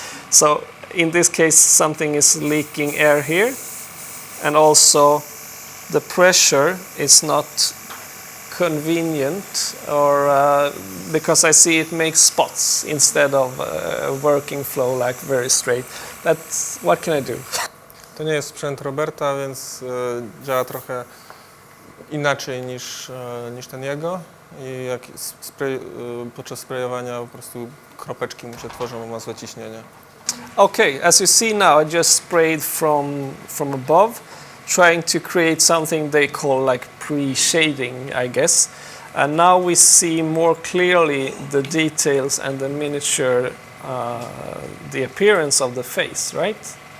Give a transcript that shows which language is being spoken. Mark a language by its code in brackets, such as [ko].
[en] So in this case, something is leaking air here, and also the pressure is not convenient, or because I see it makes spots instead of a working flow like very straight. That's what can I do? [pl] To nie jest sprzęt Roberta, więc działa trochę inaczej niż ten jego. I jak podczas sprayowania po prostu kropeczki mu się tworzą, bo ma złe ciśnienie. [en] Okay, as you see now, I just sprayed from above. trying to create something they call like pre-shading, I guess. And now we see more clearly the details and the miniature, the appearance of the face, right?